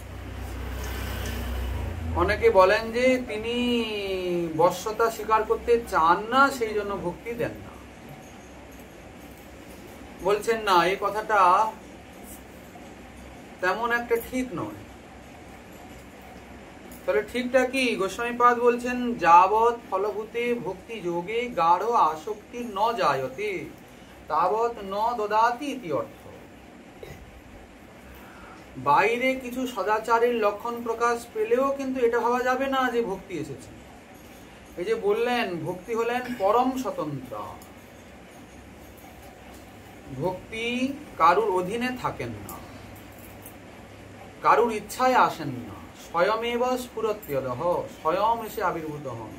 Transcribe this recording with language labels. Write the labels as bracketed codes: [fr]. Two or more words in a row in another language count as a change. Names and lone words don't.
[bn] অনেকে বলেন যে তিনি বশ্যতা স্বীকার করতে চান না, সেই জন্য ভক্তি দেন না। বলছেন না, এই কথাটা তেমন একটা ঠিক নয়। তাহলে ঠিকটা কি? গোস্বামীপাদ বলছেন [sa] যাবৎ ফলভূতে ভক্তি যোগে গাঢ় আসক্তি ন জায়তে তাবৎ ন দদাতি ইতি অর্থ। [bn] বাইরে কিছু সদাচারের লক্ষণ প্রকাশ পেলেও কিন্তু এটা ভাবা যাবে না যে ভক্তি এসেছে। এই যে বললেন ভক্তি হলেন পরম স্বতন্ত্র, ভক্তি কারুর অধীনে থাকেন না, কারুর ইচ্ছায় আসেন না, [sa] স্বয়মেব স্ফুরত্যদহ, [bn] স্বয়ং এসে আবির্ভূত হন।